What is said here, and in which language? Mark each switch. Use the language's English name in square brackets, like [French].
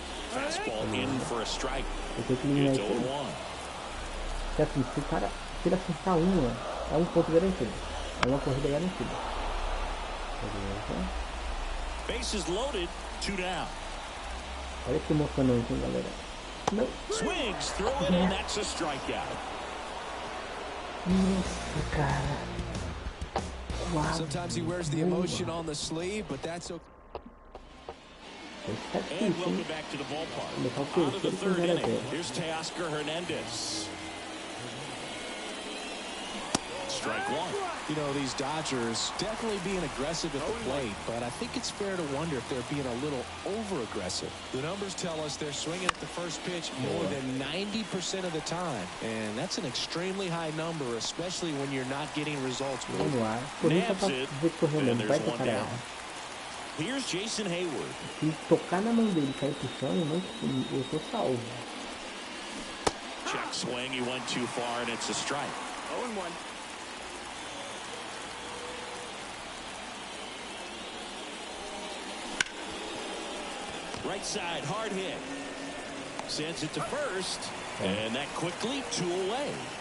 [English] Fastball in for a strike. It's 0-1. [Portuguese] Assim, se o cara acertar uma, é um ponto garantido. É uma corrida garantida. [English] Bases loaded, 2 down. [Portuguese] Olha que emocionante, hein, galera. Não. [English] Swings through it, and that's a strikeout. [Portuguese] Nossa, cara. Uau. [English] Sometimes he wears the emotion on the sleeve, but that's okay. And welcome back to the ballpark. Out of the 3rd inning, here's Teoscar Hernandez. Strike 1. You know, these Dodgers definitely being aggressive at the plate, but I think it's fair to wonder if they're being a little over-aggressive. The numbers tell us they're swinging at the first pitch more than 90% of the time, and that's an extremely high number, especially when you're not getting results. Nabs it, and there's 1 down. Here's Jason Hayward. [Portuguese] Se tocar na mão dele e cair pro chão, eu tô salvo. [English] Check swing, he went too far, and it's a strike. 0-1. Right side, hard hit. Sends it to first, and that quickly 2 away.